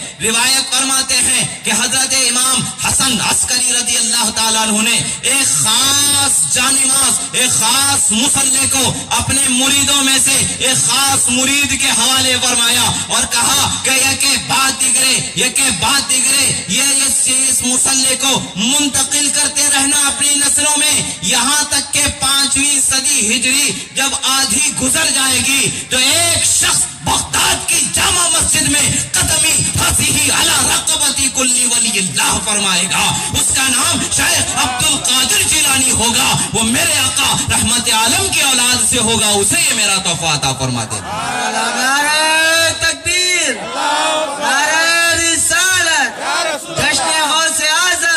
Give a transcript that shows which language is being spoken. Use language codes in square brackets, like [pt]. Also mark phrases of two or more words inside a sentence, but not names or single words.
[ur] روایت فرماتے ہیں کہ حضرت امام حسن عسکری [ar] رضی اللہ تعالیٰ عنہ [ur] نے ایک خاص جانماز، ایک خاص مصلی کو اپنے مریدوں میں سے ایک خاص مرید کے حوالے فرمایا اور کہا کہ یکے بعد دیگرے یہ اس مصلی کو منتقل کرتے رہنا اپنی نسلوں میں، یہاں تک کہ 5ویں صدی ہجری جب آدھی گزر جائے گی تو ایک شخص بغداد کی جامع مسجد میں [ar] قدمی فصیحی علی رقبتی کلی ولی اللہ [ur] فرمائے گا، اس کا نام شیخ عبد القادر جیلانی ہوگا، وہ میرے آقا رحمت عالم کی اولاد سے ہوگا، اسے یہ میرا تحفہ عطا فرما دے۔ نعرہ تکبیر، نعرہ رسالت، جشن غوث اعظم،